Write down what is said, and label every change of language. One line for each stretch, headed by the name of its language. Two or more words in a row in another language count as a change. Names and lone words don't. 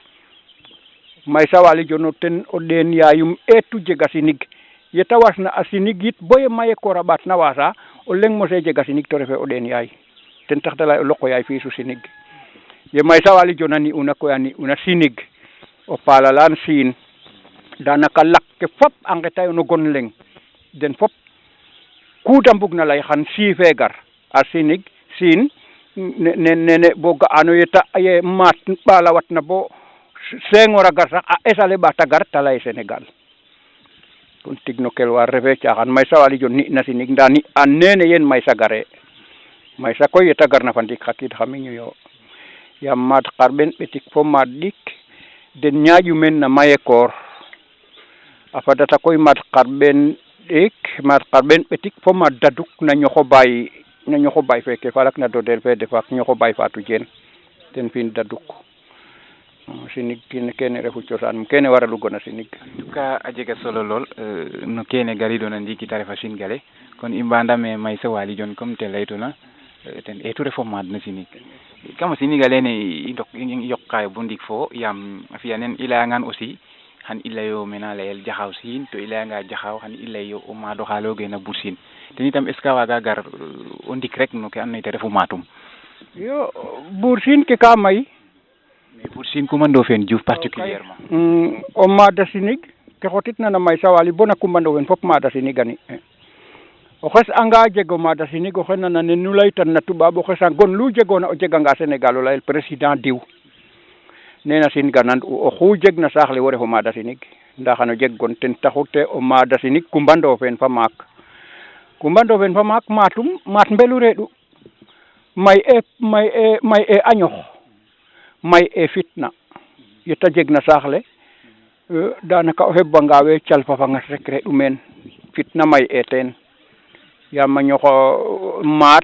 Serer: Maysa Waly jono ten o ɗeen yaayum eetu jega sinig yeta wasna a sinig yit bo ye maye koor a ɓaat na waasa o leŋ mosee jega sinig to refe o ɗeen yaay ten tax da lay o loqo yaay fiisu sinig ye Maysa Waly jona ni'una koy a ni'una sinig o paalalaan siin daanaka lak ke fop a nqetayo no gon leŋ den fop ku da mbugna lay xan siife gar a sinig siin nene bo ga'ano ye maat ɓaala watna bo Senghor a gar sax a esale ɓaata gar ta lay Sénégal kon tig no kelwaar refe caaxaan Maysa Waly jon ni'na sinig ndaa ni'an nene yeen Maysa gare Maysa koy yeta garna fa ndik xa qiid xa miñu yo yaam maad xarɓeen ɓetik fo maad ɗik den ñaaƴu meen na maye koor a fadata koy maad xarɓeen ɗik maad xarɓeen ɓetik fo maad daduk na ñoxo baay feke falak na dodel fe defaak ñoxo baay Fatou Diene ten fi'in daduk sinig kene refu cosaanum kene waralu gona sinig ka a jega solo lool no kene gariɗona ndiiki ta refa Singale kon i mbandame Maysa Waly jon comme te laytuna ten eetu refo maad no sinig kama sinig alene i yoqaayo bo ndiik fo yaam a fi'a nen i layangaan aussi xan i layo mena layel Jaxaw Siin to i layanga Jaxaw xan i layo o maad oxa layoogeena Bour Sine ten itam
French: est ce que
Serer: waaga gar o ndik rek no ke andoona yee te refu matum yo Bour Sine ke ka may
French: mais Bour Sine Coumba Ndoffene Diouf particulièrement
Serer: o maada sinig ke xotitna na Maysa Waly bo na Coumba Ndoffene fop maada sinig a ni o xes anga jego maada sinig o xena na ne nu laytan na tubaab o xesa gon lu jegoona o jeganga Sénégal o layel président diw nena Singa nand u oxu jegna saax le wo refo maada sinig ndaa xano jeg gon ten taxu te o maada sinig Coumba Ndoffene fa maak Coumba Ndoffene fa maak matum maat mbelu reeɗu may e añox may e fitna yeta jegna saax le daanaka o xebbanga we calfafangas rek reɗ'u meen fitna may e teen yaam a ñoxo maat